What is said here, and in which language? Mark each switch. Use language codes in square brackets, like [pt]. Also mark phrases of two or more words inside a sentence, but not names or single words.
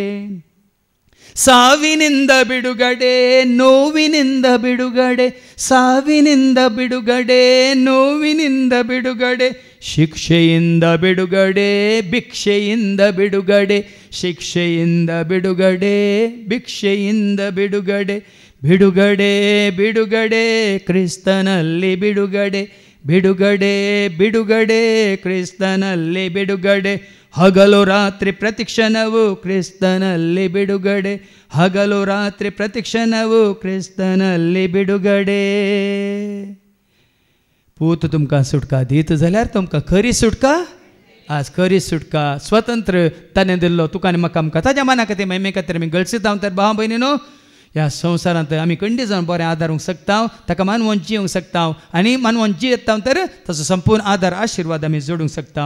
[kn] ಸಾವಿನಿಂದ ಬಿಡುಗಡೆ, ನೋವಿನಿಂದ ಬಿಡುಗಡೆ, ಸಾವಿನಿಂದ ಬಿಡುಗಡೆ, ನೋವಿನಿಂದ ಬಿಡುಗಡೆ, ಶಿಕ್ಷೆಯಿಂದ ಬಿಡುಗಡೆ, ಭಿಕ್ಷೆಯಿಂದ ಬಿಡುಗಡೆ, ಶಿಕ್ಷೆಯಿಂದ ಬಿಡುಗಡೆ, ಭಿಕ್ಷೆಯಿಂದ ಬಿಡುಗಡೆ, ಬಿಡುಗಡೆ ಬಿಡುಗಡೆ ಕ್ರಿಸ್ತನಲ್ಲಿ ಬಿಡುಗಡೆ, ಬಿಡುಗಡೆ ಬಿಡುಗಡೆ ಕ್ರಿಸ್ತನಲ್ಲಿ ಬಿಡುಗಡೆ. ಹಗಲು ರಾತ್ರಿ ಪ್ರತಿಕ್ಷಣವು ಕ್ರಿಸ್ತನಲ್ಲಿ ಬಿಡುಗಡೆ, ಹಗಲು ರಾತ್ರಿ ಪ್ರತಿಕ್ಷಣವು ಕ್ರಿಸ್ತನಲ್ಲಿ बिडुगडे. [kok] पूत तुमकां सुटका दीत जाल्यार तुमकां खरी सुटका, आज खरी सुटका स्वतंत्र ताणें दिल्लो तुका आनी म्हाका आमकां ताज्या मना खातीर महिमे खातीर आमी गळसीत हांव तर भाव भयणीनो ह्या संवसारांत आमी खंडी जावन बरें आदारूंक शकता, ताका मानवून जियोंक शकता आनी मानवून जियेता तर ताचो संपूर्ण आदार आशिर्वाद आमी जोडूंक शकता.